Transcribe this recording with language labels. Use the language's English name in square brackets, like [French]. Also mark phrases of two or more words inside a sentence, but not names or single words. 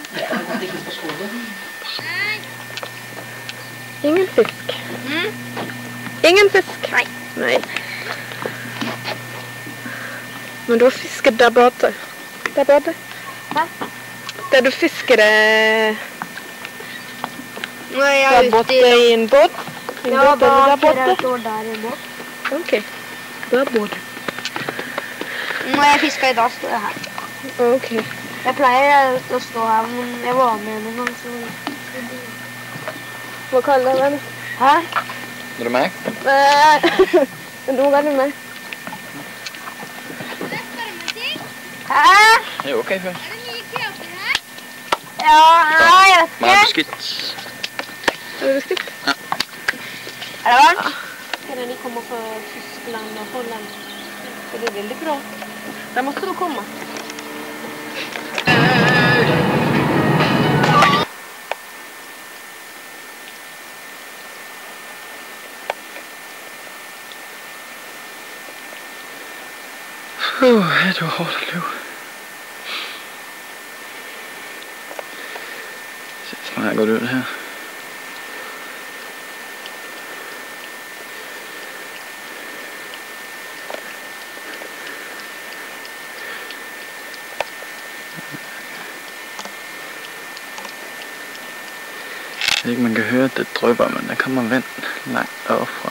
[Danish] Ingen fisk. Ingen fisk. Nej. Nej. Men du har fisket der borte. Der borte. Hvad? Da du fiskede Nej, der borte i en båt. En båt der borte. Jeg står der i en båt. Okay. Der borte. Når jeg fisker i dag, står jeg her. Okay. Jeg plejer at stå her, men jeg var med en gang, så... Hvor koldt er det? Hæ? Vil du mærke? Men du må godt med mig. Hæ? Det er okay først. Ja, nej, jeg vet Meget ikke. beskidt. Er det beskidt? Er det varmt? [Swedish] Kan ni komma från Tyskland och Holland? Så det är väldigt bra. Där måste du komma. [Danish] Det var hårdt at løbe. Se. Og her går det ud her. Jeg ved ikke, man kan høre, at det drypper, men der kommer vand langt oppe fra.